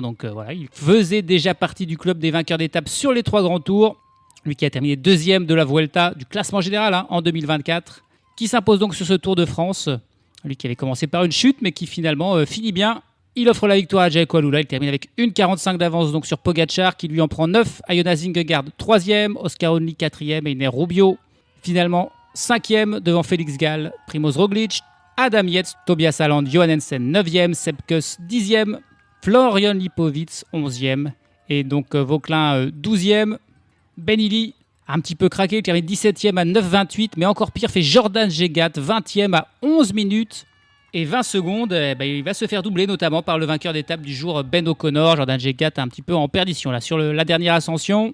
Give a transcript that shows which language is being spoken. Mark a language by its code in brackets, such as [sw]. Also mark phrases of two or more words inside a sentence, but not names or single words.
[fr] Donc voilà, il faisait déjà partie du club des vainqueurs d'étapes sur les 3 grands tours. Lui qui a terminé deuxième de la Vuelta du classement général en 2024. Qui s'impose donc sur ce Tour de France. Lui qui avait commencé par une chute, mais qui finalement finit bien. Il offre la victoire à Jayco Alula. Il termine avec 1,45 d'avance donc sur Pogačar, qui lui en prend 9. à Jonas Vingegaard 3e, Oscar Onley 4e et Iner Rubio finalement 5e devant Félix Gall, Primoz Roglic, Adam Yates, Tobias Haaland, Johannesen 9e, Sepp Kuss 10e, Florian Lipowitz 11e et donc Vauclin 12e. Ben Illy a un petit peu craqué, il termine 17e à 9,28, mais encore pire fait Jordan Gégat 20e à 11 minutes et 20 secondes. Il va se faire doubler notamment par le vainqueur d'étape du jour, Ben O'Connor. Jordan Gégat un petit peu en perdition là sur la dernière ascension.